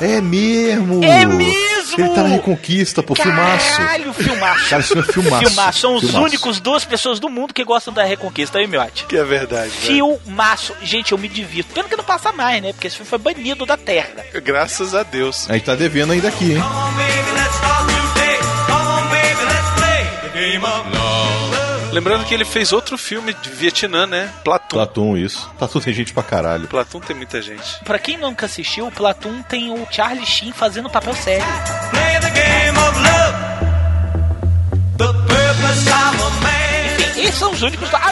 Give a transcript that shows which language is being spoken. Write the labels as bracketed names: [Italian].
[Portuguese] É mesmo! Ele tá na Reconquista, pô. Caralho, filmaço. Cara, isso é filmaço. Filmaço. São os únicos duas pessoas do mundo que gostam da Reconquista, hein, Miotti? Que é verdade. Filmaço. Véio. Gente, eu me divirto. Pena que não passa mais, né? Porque esse filme foi banido da Terra. Graças a Deus. A gente tá devendo ainda aqui, hein? [English] Come on, baby, let's start new day. Come on, baby, let's play the game of love. [Portuguese] Lembrando que ele fez outro filme de Vietnã, né? Platoon. Platoon, isso. Platoon tem gente pra caralho. Platoon tem muita gente. Pra quem nunca assistiu, o Platoon tem o Charlie Sheen fazendo papel sério. [English] Play the game of love. The purpose of a man. [Portuguese] E são os únicos...